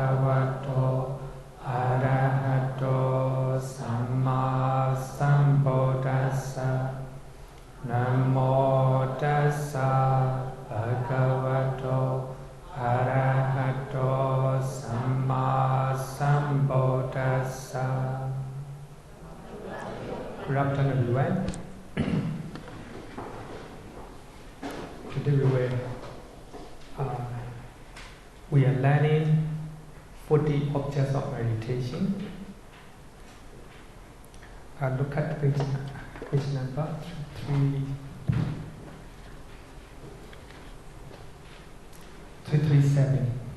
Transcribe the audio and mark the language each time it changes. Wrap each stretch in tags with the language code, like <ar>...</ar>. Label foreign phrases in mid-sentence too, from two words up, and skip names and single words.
<pi>Bhagavato Arahato Samma Sambuddhassa. Namo tassa Bhagavato Arahato Samma Sambuddhassa.</pi> <en>Good afternoon, everyone. Today we are learning 40 objects of meditation. Look at page number 337.</en>